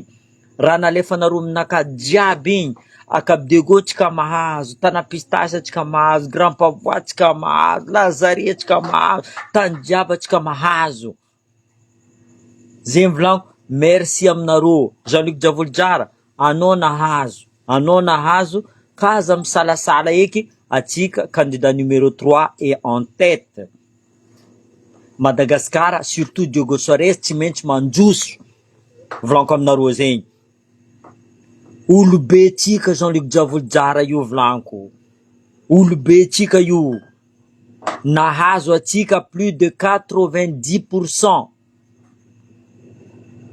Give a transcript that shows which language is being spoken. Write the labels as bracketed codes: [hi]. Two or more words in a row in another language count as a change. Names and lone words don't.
[mg] Raha nalefanareo aminaka jiaby igny, Akabdego tsika mahazo, Tana Pistache tsika mahazo, Grand Pavois tsika mahazo, Lazaria tsika mahazo, Tanjaba tsika mahazo. Zegny volanko, merci aminareo. Jean-Luc Diavoly anao nahazo, kaza misalasala eky, atsika [fr] candidat numéro 3 et en tête. [mg] Madagascar, surtout Diogo Soares, tsy maintsy manjoso. Volanko aminareo zegny. Olo be tsika Jean-Luc Diavoly io volanko. Olo be tsika io. Nahazo atsika [fr] plus de 90%.